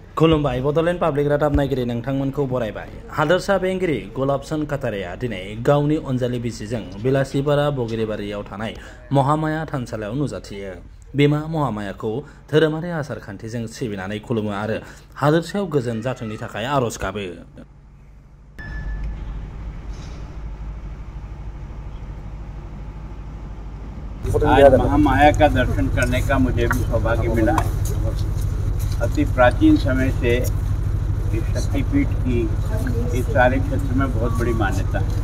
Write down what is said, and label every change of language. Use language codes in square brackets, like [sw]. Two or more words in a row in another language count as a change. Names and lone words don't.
[brx] खुलुमबाय बड'लेण्ड पाब्लिक रादाब नायगिरि नोंथांमोनखौ बरायबाय। हादोरसा बेंगिरि गुलाबचंद काटारिया दिनै गावनि अनजालि बिसिजों बिलासिपारा बगिरिबारियाव थानाय महामाया थानसालियाव नुजाथियो। बिमा महामायाखौ धोरोमारि आसार खान्थिजों सिबिनानै खुलुमो आरो हादोरसायाव गोजोन जाथोंनि थाखाय आरज गाबो। [hi] आज महामाया का दर्शन करने का मुझे भी सौभाग्य मिला है। अति प्राचीन समय से इस शक्तिपीठ की इस सारे क्षेत्र में बहुत बड़ी मान्यता है।